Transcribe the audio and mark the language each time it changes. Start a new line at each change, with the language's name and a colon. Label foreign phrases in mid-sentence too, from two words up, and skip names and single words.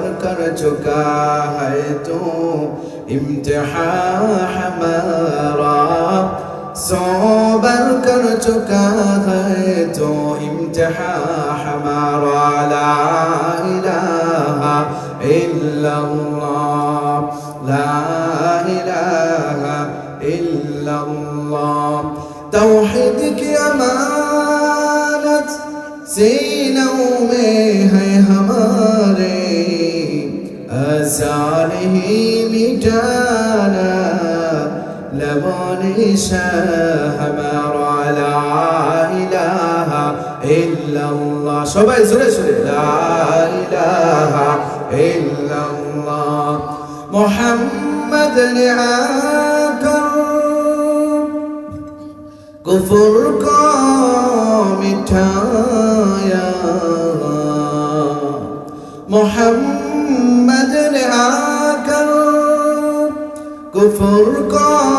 Urdu: کر چکا ہے تو امتحان ہمارا صبر کر چکا ہے تو امتحان ہمارا
Arabic: لا الہ الا اللہ لا الہ الا اللہ
Urdu: توحید کی امانت سینوں میں ہے ہمارے آسان ہی مٹانا لبونی شاہ ہمارا
Arabic: لا الہ الا اللہ
Bangla: সবাই জোরে জোরে
Arabic: لا إله إلا الله
Urdu: محمد نے آ کر کفر کو مٹھایا محمد نے آ کر کفر کو